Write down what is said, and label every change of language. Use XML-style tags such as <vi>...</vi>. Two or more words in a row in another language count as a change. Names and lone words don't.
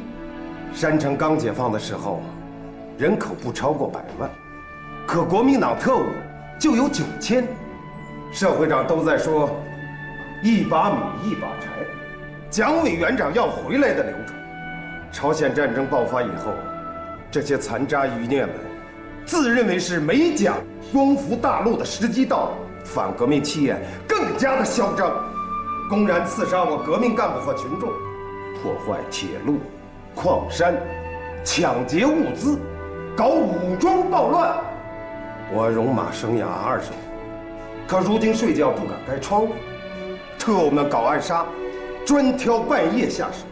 <zh>山城刚解放的时候，人口不超过100万，可国民党特务就有9000。社会上都在说一把米一把柴，蒋委员长要回来的流传。朝鲜战争爆发以后，这些残渣余孽们自認為是美蒋光復大陸的時機到了，反革命氣焰更加的囂張，公然刺殺我革命幹部和群眾，破壞鐵路、礦山，搶劫物資，搞武裝暴亂。我戎馬生涯20年，可如今睡覺不敢開窗戶，特務們搞暗殺，專挑半夜下手。</zh>